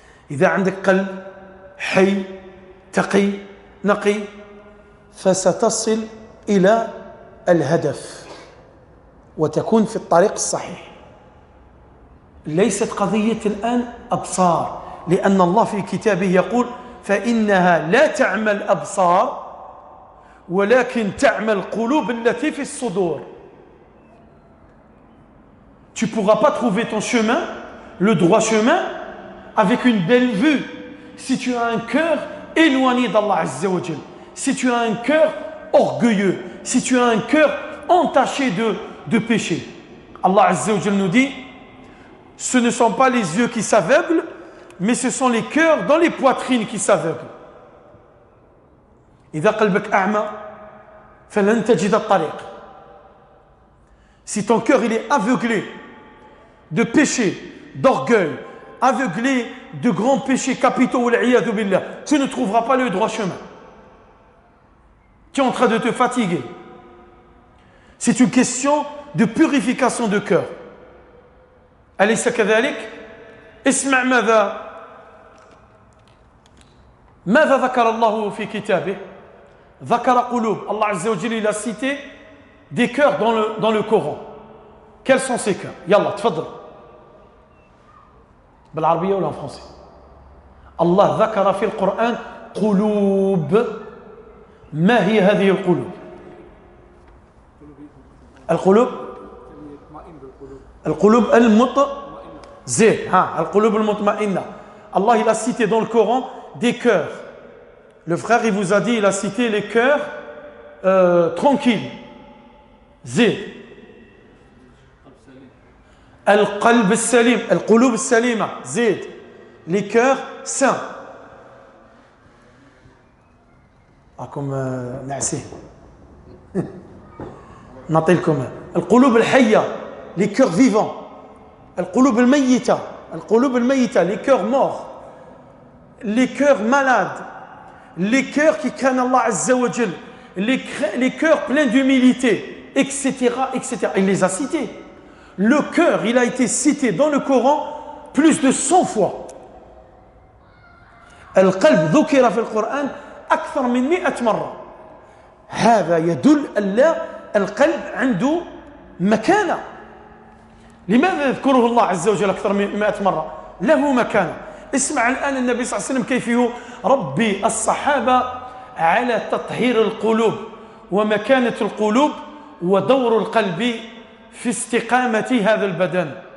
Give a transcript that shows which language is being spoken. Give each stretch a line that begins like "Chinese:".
Arabic: إذا عندك قلب حي تقي نقي فستصل إلى الهدف وتكون في الطريق الصحيح. ليست قضية الآن أبصار، لأن الله في كتابه يقول فإنها لا تعمى الأبصار ولكن تعمى القلوب التي في الصدور.
French: Tu ne pourras pas trouver ton chemin, le droit chemin, avec une belle vue, si tu as un cœur éloigné d'Allah Azza wa Jal, si tu as un cœur orgueilleux, si tu as un cœur entaché de péché. Allah Azza wa Jal nous dit, ce ne sont pas les yeux qui s'aveuglent, mais ce sont les cœurs dans les poitrines qui s'aveuglent.
Arabic: إذا قلبك أعمى فلن تجد الطريق.
French: Si ton cœur il est aveuglé de péché, d'orgueil, aveuglé de grands péchés capitaux,
Arabic: والعياذ بالله,
French: tu ne trouveras pas le droit chemin. Tu es en train de te fatiguer. C'est une question de purification de cœur.
Arabic: أليس كذلك؟ اسمع ماذا ذكر الله في كتابه؟ ذكر قلوب.
French: Allah Azza wa Jalla il a cité des cœurs dans le Coran. Quels sont ces cœurs?
Arabic: يلا تفضل. بالعربية ولا
French: en français؟
Arabic: الله ذكر في القرآن قلوب. ما هي هذه القلوب؟ القلوب القلوب المطمئنة.
French: Allah il a cité dans le Coran des cœurs Le frère, il vous a dit, il a cité les cœurs tranquilles.
Arabic: Zid. Al-qalb al-salim, al-qulub al-salima. Zid.
French: Les cœurs sains. Ah, comme Nassi.
Arabic: نعطيلكم القلوب الحية,
French: les cœurs vivants.
Arabic: القلوب الميتة, القلوب الميتة,
French: les cœurs morts, les cœurs malades, les cœurs qui craignent Allah Azza wa Jal, les cœurs pleins d'humilité, etc., etc. Il les a cités. Le cœur, il a été cité dans le Coran plus de 100 fois.
Arabic: القلب ذكر في القرآن أكثر من 100 مرة. هذا يدل أن القلب عنده مكانة. لماذا يذكره الله عز وجل أكثر من 100 مرة؟ له مكانة. اسمع الآن النبي صلى الله عليه وسلم كيف يربي الصحابة على تطهير القلوب ومكانة القلوب ودور القلب في استقامة هذا البدن.